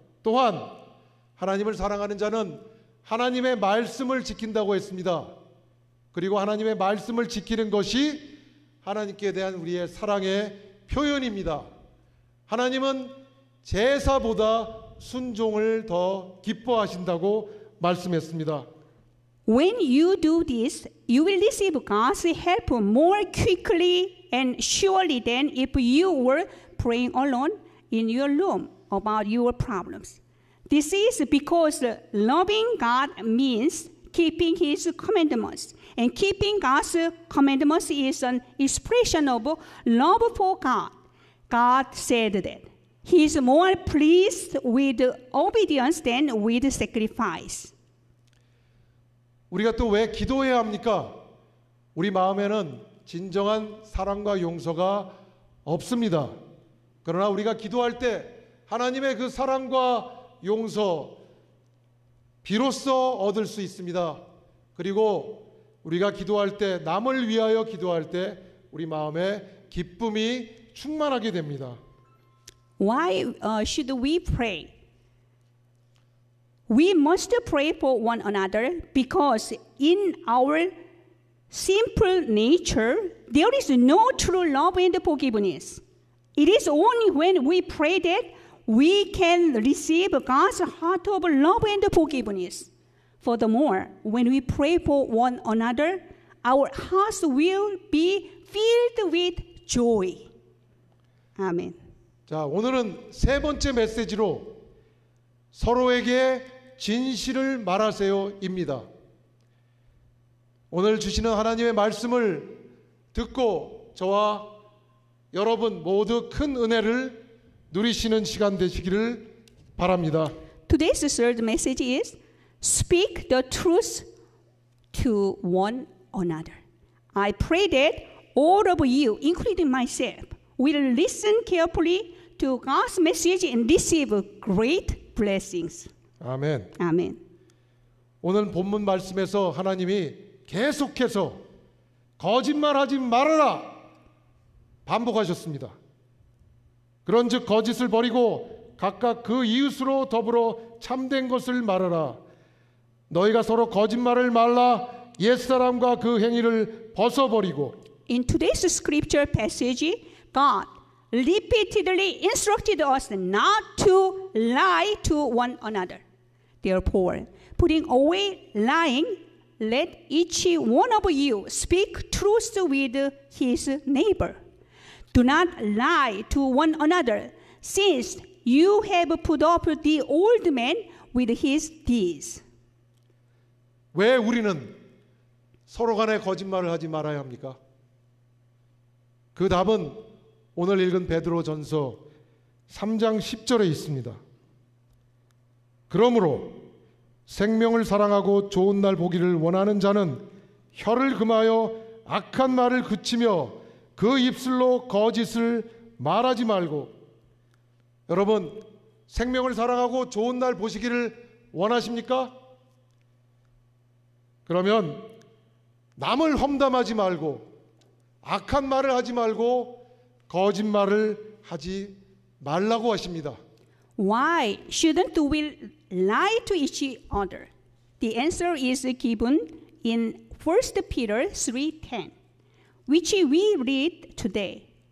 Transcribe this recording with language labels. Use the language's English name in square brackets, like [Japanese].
[Korean] 또한 하나님을 사랑하는 자는 하나님의 말씀을 지킨다고 했습니다. 그리고 하나님의 말씀을 지키는 것이 하나님께 대한 우리의 사랑의 표현입니다. 하나님은 제사보다 순종을 더 기뻐하신다고 말씀했습니다. [English] When you do this, you will receive God's help more quickly and surely than if you were praying alone in your room about your problems. This is because loving God means keeping His commandments. And keeping God's commandments is an expression of love for God. God said that He is more pleased with obedience than with sacrifice. [Korean] 우리가 또 왜 기도해야 합니까? 우리 마음에는 진정한 사랑과 용서가 없습니다. 그러나 우리가 기도할 때 하나님의 그 사랑과 용서 비로소 얻을 수 있습니다. 그리고 우리가 기도할 때 남을 위하여 기도할 때 우리 마음에 기쁨이 충만하게 됩니다. [English] Why should we pray? We must pray for one another because in our simple nature, there is no true love and forgiveness. It is only when we pray that we can receive God's heart of love and forgiveness. Furthermore, when we pray for one another, our hearts will be filled with joy. [Korean] 아멘. 자, 오늘은 세 번째 메시지로 서로에게 진실을 말하세요입니다. 오늘 주시는 하나님의 말씀을 듣고 저와 여러분 모두 큰 은혜를 누리시는 시간 되시기를 바랍니다. [English] Today's third message is speak the truth to one another. I pray that all of you, including myself, will listen carefully to God's message and receive great blessings. [Korean] 아멘. 아멘. 오늘 본문 말씀에서 하나님이 계속해서 거짓말하지 말아라 반복하셨습니다. 그런즉 거짓을 버리고 각각 그 이웃으로 더불어 참된 것을 말하라. 너희가 서로 거짓말을 말라. 옛사람과 그 행위를 벗어버리고. [English] In today's scripture passage, God repeatedly instructed us not to lie to one another. Therefore, putting away lying, let each one of you speak truth with his neighbor. Do not lie to one another, since you have put off the old man with his deeds. [Korean] 왜 우리는 서로 간에 거짓말을 하지 말아야 합니까? 그 답은 오늘 읽은 베드로전서 3장 10절에 있습니다. 그러므로 생명을 사랑하고 좋은 날 보기를 원하는 자는 혀를 금하여 악한 말을 그치며 그 입술로 거짓을 말하지 말고. 여러분, 생명을 사랑하고 좋은 날 보시기를 원하십니까? 그러면 남을 험담하지 말고 악한 말을 하지 말고 거짓말을 하지 말라고 하십니다. [English] Why shouldn't we lie to each other? The answer is given in 1 Peter 3:10, which we read today.